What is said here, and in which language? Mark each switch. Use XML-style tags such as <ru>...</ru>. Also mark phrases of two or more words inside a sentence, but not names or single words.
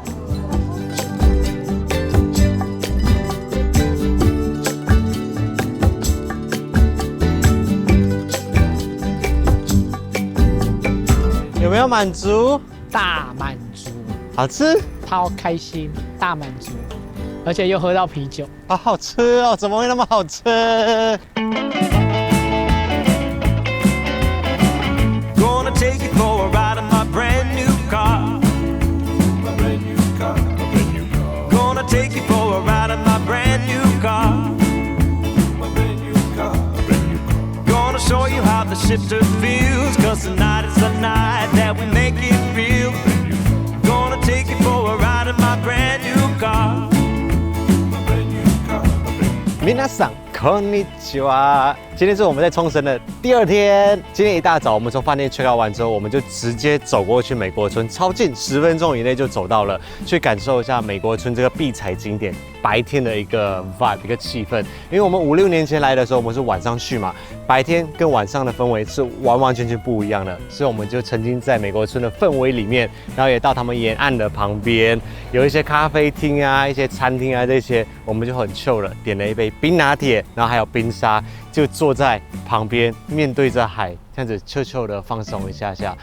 <zh>有没有满足？大满足，好吃，超开心，大满足，而且又喝到啤酒，好好吃哦！怎么会那么好吃？</zh> <en>Take you for a ride in my brand new car. My brand new car, my brand new car. Gonna take you for a ride in my brand new car. My brand new car, my brand new car. Gonna show you how the shifter feels, 'cause tonight is the night that we make it real. Gonna take you for a ride in my brand new car. My brand new car, my brand new car.</en> <ja>皆さんこんにちは。</ja> <zh>今天是我们在冲绳的第2天。今天一大早，我们从饭店</zh> <en>check out</en> <zh>完之后，我们就直接走过去美国村，超近，10分钟以内就走到了，去感受一下美国村这个必踩景点白天的一个 vibe 一个气氛。因为我们5、6年前来的时候，我们是晚上去嘛，白天跟晚上的氛围是完完全全不一样的，所以我们就沉浸在美国村的氛围里面，然后也到他们沿岸的旁边，有一些咖啡厅啊、一些餐厅啊这些，我们就很 chill 了，点了一杯冰拿铁，然后还有冰沙，就坐在旁边面对着海，这样子chill的放松一下下。</zh>